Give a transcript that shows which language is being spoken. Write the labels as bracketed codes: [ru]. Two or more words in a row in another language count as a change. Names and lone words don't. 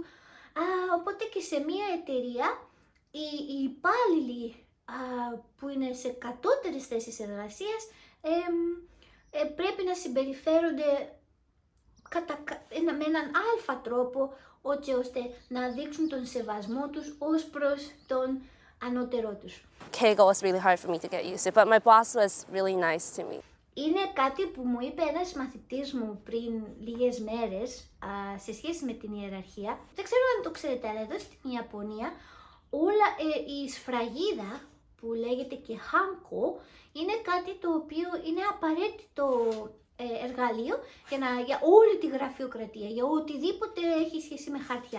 [el] Οπότε και σε μια εταιρεία οι υπάλληλοι που είναι σε κατώτερες θέσεις εργασίας πρέπει να συμπεριφέρονται με έναν αλφα τρόπο, ώστε να δείξουν τον σεβασμό τους ως προς τον ανώτερό τους. [en] Keigo was really hard for me to get used to, but my boss was really nice to me. [el] Είναι κάτι που μου είπε ένας μαθητής μου πριν λίγες μέρες σε σχέση με την ιεραρχία. Δεν ξέρω αν το ξέρετε, αλλά εδώ στην Ιαπωνία η σφραγίδα που λέγεται και χάνκο είναι κάτι το οποίο είναι απαραίτητο εργαλείο για όλη τη γραφειοκρατία, για οτιδήποτε έχει σχέση με χαρτιά.